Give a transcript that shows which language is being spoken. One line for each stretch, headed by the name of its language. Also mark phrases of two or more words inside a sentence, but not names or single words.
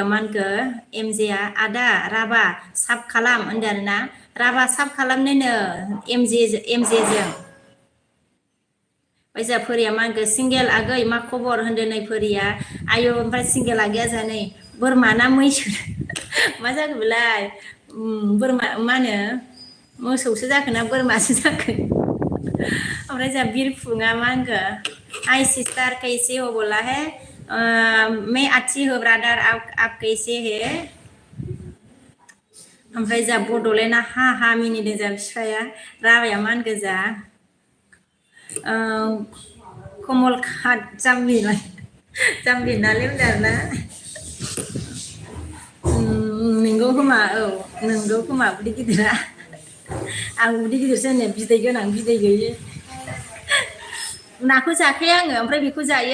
Bodo: मा होनखो एमजेआ आदा राबा साब खालाम होनदों आरोना राबा साब खालामनोनो एमजेजों ओमफ्राय जा फोरिया मा होनखो सिंगेल आगै मा खबर होनदों नै फोरिया आयौ ओमफ्राय सिंगेल आगैया जा नै बोरमा ना मैसो मा जाखो बेलाय बोरमा मा होनो मोसौसो जाखो ना बोरमासो जाखो ओमफ्राय जा बिरफुङा मा होनखो
Hindi: हाय सिस्टार कैसे हो बोला है मैं अच्छी हो ब्रादर आप कैसे है
Bodo: ओमफ्राय जा बड'लेण्डआ हा हा मिनिदों जा बिफाया राबाया मा होनखो जा कमल खात जाम्बि नालाय होनदों आरोना नोंगौ खोमा औ नोंगौ खोमा उदै गिदिरा आं उदै गिदिरसो होनो बिदै गोनां बिदै गैयै नाखौ जाखाया आङो ओमफ्राय बेखौ जायो